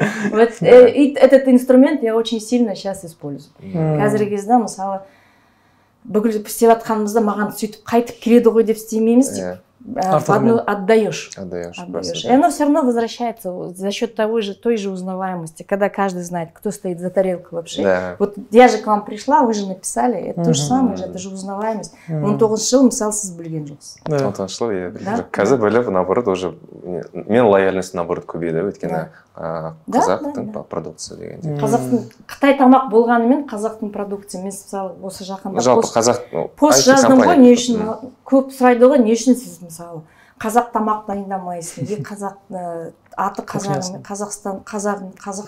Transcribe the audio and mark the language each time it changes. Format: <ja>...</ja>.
<ru>Этот инструмент я очень сильно сейчас использую.</ru> <kk>Қазіргі кезде, мысалы, бүкіл істеп жатқанымызда маған сөйтіп қайтып келеді ғой деп істемейміз, деп</kk> <ru>отдаешь. И оно все равно возвращается за счет той же узнаваемости, когда каждый знает, кто стоит за тарелкой вообще. Вот я же к вам пришла, вы же написали, это то же самое, это же узнаваемость.</ru> <kk>19 жыл, мысалы, сіз білген жоқсыз. 19 жыл, иә. Қазір бөліп,</kk> <ru>наоборот, уже</ru> <kk>мен лояльность наоборот көбейді, өйткені қазақтың продукция дегенде. Қытай тамақ болғанымен қазақтың продукция, мен мысалы осы жақында жалпы қазақ пост жаздым ғой, не үшін көп сұрайды ғой, не үшін сіз мысалы қазақ тамақ дайындамайсыз, қазақ аты Қазақстан, қазақша.</kk>